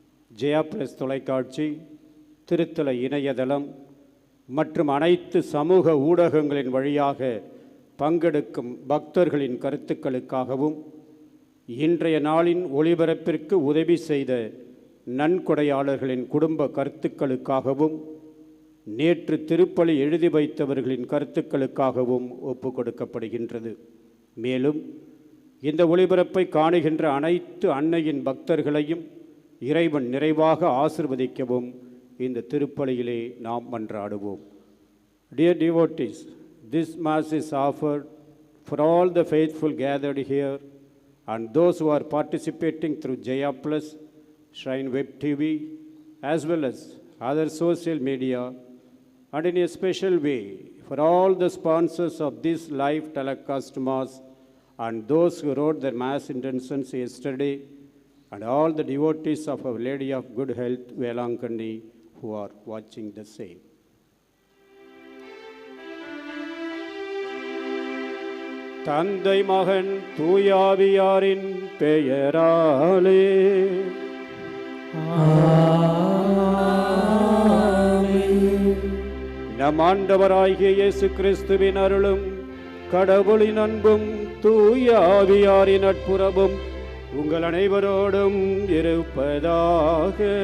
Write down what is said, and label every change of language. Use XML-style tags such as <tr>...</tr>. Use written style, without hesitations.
<ta>Jaya plus தொலைக்காட்சி, திருத்தல இணையதளம் மற்றும் அனைத்து சமூக ஊடகங்களின் வழியாக பங்கெடுக்கும் பக்தர்களின் கருத்துக்களுக்காகவும் இன்றைய நாளின் ஒளிபரப்பிற்கு உதவி செய்த நன்கொடையாளர்களின் குடும்ப கருத்துக்களுக்காகவும் நேற்று திருப்பலி எழுதி வைத்தவர்களின் கருத்துக்களுக்காகவும் ஒப்பு கொடுக்கப்படுகின்றது. மேலும் இந்த ஒளிபரப்பை காணுகின்ற அனைத்து அன்னையின் பக்தர்களையும் இறைவன் நிறைவாக ஆசிர்வதிக்கவும் இந்த திருப்பலியிலே நாம் மன்றாடுவோம்.</ta> <en>Dear devotees, this Mass is offered for all the faithful gathered here and those who are participating through Jaya Plus, Shrine Web TV, as well as other social media, and in a special way for all the sponsors of this live telecast Mass and those who wrote their Mass intentions yesterday, and all the devotees of Our Lady of Good Health, Velankandi, who are watching the same.</en> <ta>தந்தை மகன் தூயாவியாரின் பெயராலே நம் ஆண்டவராகிய இயேசு கிறிஸ்துவின் அருளும் கடவுளின் அன்பும் தூயாவியாரின் நட்புறவும் உங்கள் அனைவரோடும் இருப்பதாக.</ta>